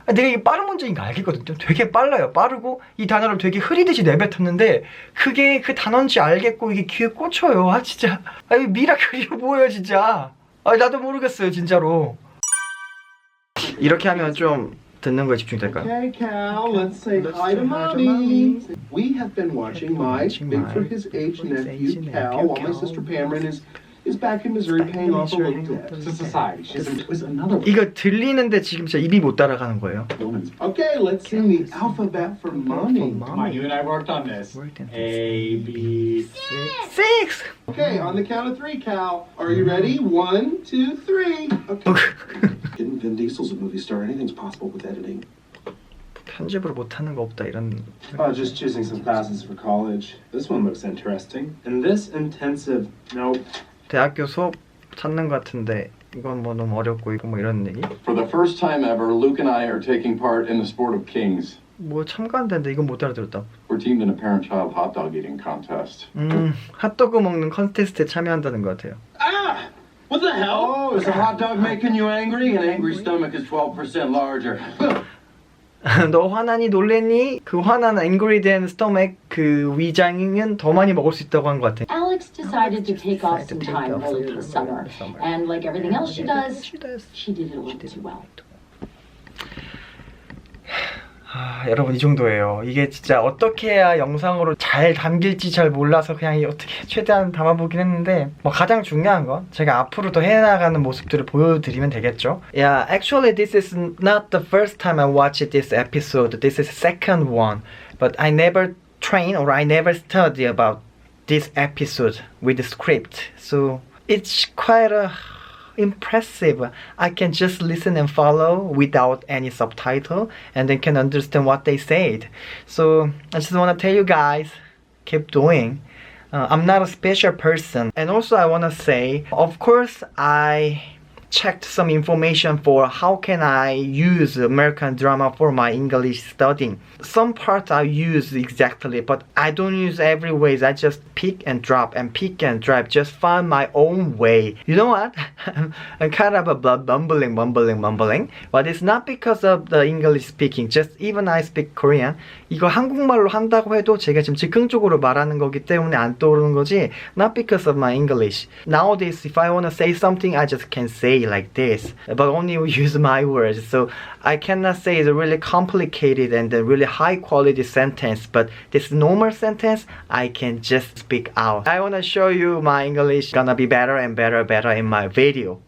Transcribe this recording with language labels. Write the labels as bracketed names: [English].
[Korean] 내가 이게 빠른 문제인 거 알겠거든요. 되게 빨라요. 빠르고 이 단어를 되게 흐리듯이 내뱉었는데 그게 그 단어인지 알겠고 이게 귀에 꽂혀요. 아 진짜 이거 미라클이야 뭐예요 진짜. 나도 모르겠어요 진짜로. 이렇게 하면 좀 듣는 거에 집중될까요? [English] Okay, Cal, let's say hi to mommy. We have been watching my big for his age nephew, Cal, while my sister Cameron is back in Missouri paying off a little debt. To society. She's was another [Korean] 이거 들리는데 지금 진짜 입이 못 따라가는 거예요. [English] woman's. Okay, let's sing the alphabet for mommy. Come on, you and I worked on this. A, B, C. 6! Okay, on the count of 3, Cal. Are you ready? 1, 2, 3. Okay. Getting Vin Diesel's a movie star. Anything's possible with editing. [Korean] 편집으로 못하는 거 없다 이런. [English] Just choosing some classes for college. This one looks interesting. And this intensive, nope. [Korean] 대학교 수업 찾는 것 같은데 이건 뭐 너무 어렵고 이거 뭐 이런 얘기? [English] For the first time ever, Luke and I are taking part in the sport of kings. [Korean] 뭐 참가한다는데 이건 못 알아들었다. [English] We're teamed in a parent-child hot dog eating contest. [Korean] 핫도그 먹는 컨테스트에 참여한다는 것 같아요. [English] Ah! What the hell? Oh, is a hot dog making you angry? An angry stomach is 12% larger. [Korean] 너 화나니 놀랬니? 그 화난 angry 된 스토맥 그 위장은 더 많이 먹을 수 있다고 한 것 같아. [English] Alex decided to take off some time early in the summer, and like everything else she does, she did it a little too well. [Korean] 여러분 이 정도예요. 이게 진짜 어떻게 해야 영상으로 잘 담길지 잘 몰라서 그냥 어떻게 최대한 담아보긴 했는데 뭐 가장 중요한 건 제가 앞으로 더 해나가는 모습들을 보여드리면 되겠죠. [English] Yeah, actually this is not the first time I watched this episode. This is the second one. But I never train or I never study about this episode with the script. So it's quite impressive. I can just listen and follow without any subtitle and then can understand what they said. So I just want to tell you guys, keep doing. I'm not a special person. And also I want to say, of course I checked some information for how can I use American drama for my English studying. Some parts I use exactly, but I don't use every ways. I just pick and drop, just find my own way. You know what? I'm kind of a mumbling, but it's not because of the English speaking. Just even I speak Korean. [Korean] 이거 한국말로 한다고 해도 제가 지금 즉흥적으로 말하는 거기 때문에 안 떠오르는 거지. [English] Not because of my English. Nowadays, if I want to say something, I just can say like this, but only use my words. So I cannot say it's a really complicated and a really high quality sentence, but this normal sentence I can just speak out. I want to show you my English gonna be better and better in my video.